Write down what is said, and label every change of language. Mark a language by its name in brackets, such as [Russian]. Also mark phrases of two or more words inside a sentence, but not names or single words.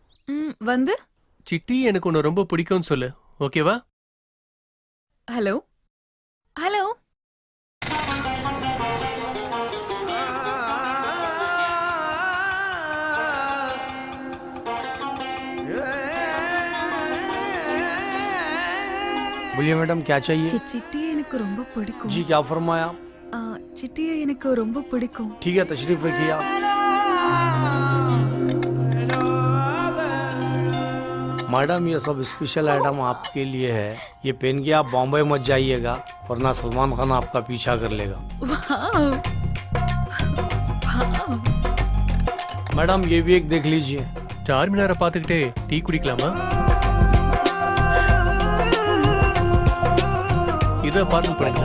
[Tamil] வந்து சிட்டி எனக்கு உன்னை ரொம்ப பிடிக்கும்னு சொல்லு. ஓகேவா? [English] hello hello [Hindi] बोलिए मैडम क्या चाहिए? [Tamil] சிட்டி எனக்கு ரொம்ப பிடிக்கும். [Hindi] जी क्या फरमाया? [Tamil] சிட்டியை எனக்கு ரொம்ப பிடிக்கும். [Hindi] ठीक है तशरीफ रखिए आप. मैडम ये सब [English] special item [Hindi] आपके लिए है. ये पहन के आप बॉम्बे मत जाइएगा वरना सलमान खान आपका पीछा कर लेगा. मैडम ये भी एक देख लीजिए. [Tamil] சார்மினாரை பார்த்துக்கிட்டே டீ குடிக்கலாமா? இதை பார்சல் பண்ணுங்க.